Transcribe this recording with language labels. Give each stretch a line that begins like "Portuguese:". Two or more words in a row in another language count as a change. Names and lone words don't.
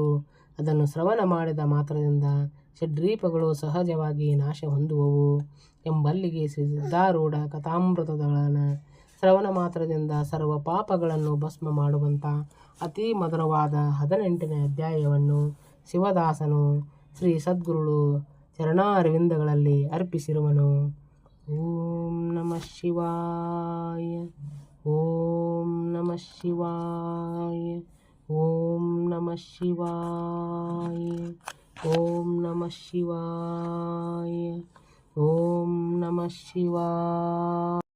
Kannada: ಅದನ್ನು ಶ್ರವಣ ಮಾಡಿದ ಮಾತ್ರದಿಂದ ಷಡ್ರೀಪಗಳು ಸಹಜವಾಗಿ ನಾಶ ಹೊಂದುವವು ಎಂಬಲ್ಲಿಗೆ ಶ್ರೀ ಸಿದ್ಧಾರೂಢ ಕಥಾಮೃತಗಳನ್ನು ಶ್ರವಣ ಮಾತ್ರದಿಂದ ಸರ್ವ ಪಾಪಗಳನ್ನು ಭಸ್ಮ ಮಾಡುವಂಥ ಅತಿ ಮಧುರವಾದ 18ನೇ ಅಧ್ಯಾಯವನ್ನು ಶಿವದಾಸನು ಶ್ರೀ ಸದ್ಗುರುಳು ಚರಣಾರವಿಂದಗಳಲ್ಲಿ ಅರ್ಪಿಸಿರುವನು.
Sanskrit: ಓಂ ನಮಃ ಶಿವಾಯ. ಓಂ ನಮಃ ಶಿವಾಯ. ಓಂ ನಮಃ ಶಿವಾಯ. ಓಂ ನಮಃ ಶಿವಾಯ. ಓಂ ನಮಃ ಶಿವಾಯ.